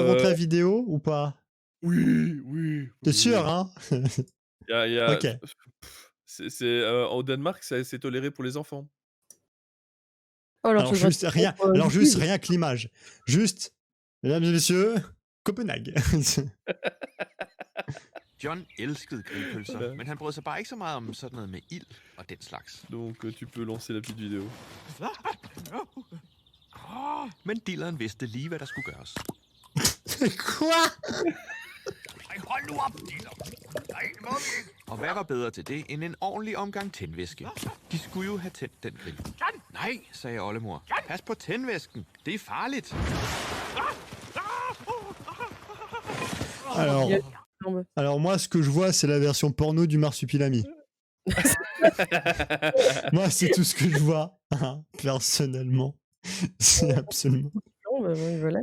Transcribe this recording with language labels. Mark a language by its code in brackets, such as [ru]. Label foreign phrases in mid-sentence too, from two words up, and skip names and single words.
[fr] dois montrer la vidéo ou pas? oui, oui, T'es sûr, oui. hein? Il y a Ok. c'est, au Danemark, c'est toléré pour les enfants. Oh alors Alors ça doit juste être rien, contre, alors juste YouTube. rien que l'image. Juste, mesdames et messieurs, Copenhague. [da] John elskede grillpølser, [fr] Voilà. [da] men han brød sig bare ikke så meget om sådan noget med ild og den slags. [fr] Donc, tu peux lancer la petite vidéo. [da] Men dilleren vidste lige, hvad der skulle gøres. [fr] Quoi? [da] Ej, hold nu op, diller! Nej, det må vi ikke! Og hvad var bedre til det, end en ordentlig omgang tændvæske? De skulle jo have tændt den grill. Nej, sagde oldemor. Pas på tændvæsken. Det er farligt. [fr] Alors, Non, mais alors moi, ce que je vois, c'est la version porno du marsupilami. Moi, c'est tout ce que je vois, hein, personnellement. C'est absolument... Non, bah, oui, voilà.